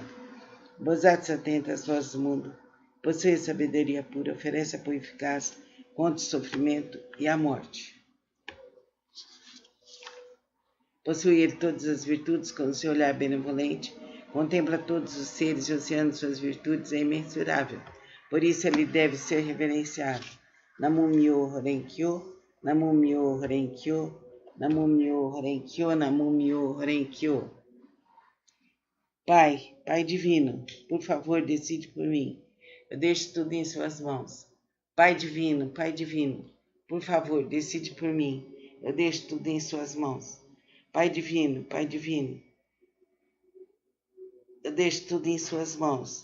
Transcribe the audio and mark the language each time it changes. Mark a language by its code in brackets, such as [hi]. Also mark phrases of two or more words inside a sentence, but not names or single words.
[pt] Bosat, atenta às vozes do mundo, possui a sabedoria pura, oferece apoio eficaz contra o sofrimento e a morte. Possui ele todas as virtudes, com o seu olhar benevolente, contempla todos os seres e o oceano de suas virtudes é imensurável. Por isso ele deve ser reverenciado. [ja] 南無妙法蓮華経、南無妙法蓮華経、南無妙法蓮華経、南無妙法蓮華経. [pt] Pai, Pai divino, por favor, decide por mim. Eu deixo tudo em suas mãos. Pai divino, por favor, decide por mim. Eu deixo tudo em suas mãos. Pai divino, eu deixo tudo em suas mãos.